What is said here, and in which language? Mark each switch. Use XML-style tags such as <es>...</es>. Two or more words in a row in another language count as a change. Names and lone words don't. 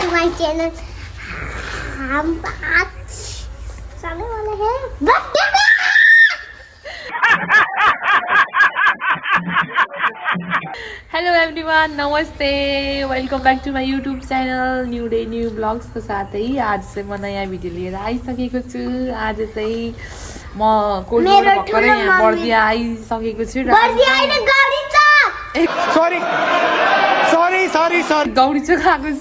<en>my channel.</en> <hi>हम आज जाने वाले हैं बर्थडे में।</hi> <en>hello everyone, नमस्ते, welcome back to my YouTube channel new day new blogsको</en> <ne>साथै आज चाहिँ म नयाँ भिडियो लिएर आइसकेको छु। आज चाहिँ म कोल्डबाट भर्खरै यहाँ बर्दिया आइसकेको छु र गौरी चोक आएको छु।</ne>